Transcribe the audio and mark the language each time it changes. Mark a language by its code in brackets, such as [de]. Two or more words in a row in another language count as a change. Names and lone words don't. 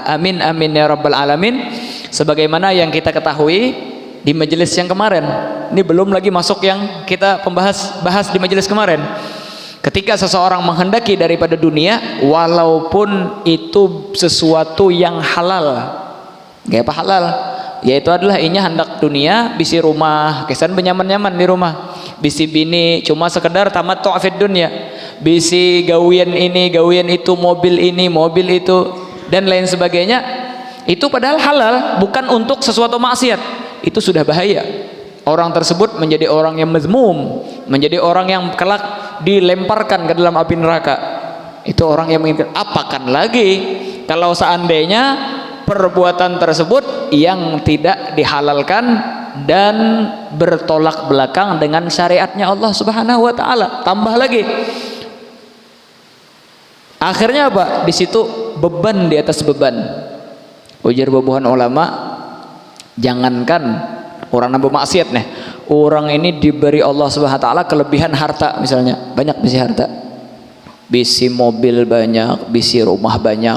[ar] آمين آمين يا رب العالمين. [id] Sebagaimana yang kita ketahui di majelis yang kemarin, ini belum lagi masuk yang kita bahas di majelis kemarin. Ketika seseorang menghendaki daripada dunia, walaupun itu sesuatu yang halal, gak apa halal, [bjn] yaitu adalah inya hendak dunia, bisi rumah, kesan benyaman-nyaman di rumah, bisi bini, cuma sekedar tamat tu'afid dunia, bisi gawian ini, gawian itu, mobil ini, mobil itu, [id] dan lain sebagainya. Itu padahal halal, bukan untuk sesuatu maksiat. Itu sudah bahaya. Orang tersebut menjadi orang yang mazmum, menjadi orang yang kelak dilemparkan ke dalam api neraka. Itu orang yang menginginkan. Apakan lagi kalau seandainya perbuatan tersebut yang tidak dihalalkan dan bertolak belakang dengan syariatnya Allah [ar] سبحانه وتعالى. [id] Tambah lagi, akhirnya apa? Di situ beban di atas beban. Ujar babuhan ulama, jangankan orang nambah maksiat nih, orang ini diberi Allah [ar] سبحانه وتعالى [id] kelebihan harta, misalnya banyak bisi harta, bisi mobil banyak, bisi rumah banyak.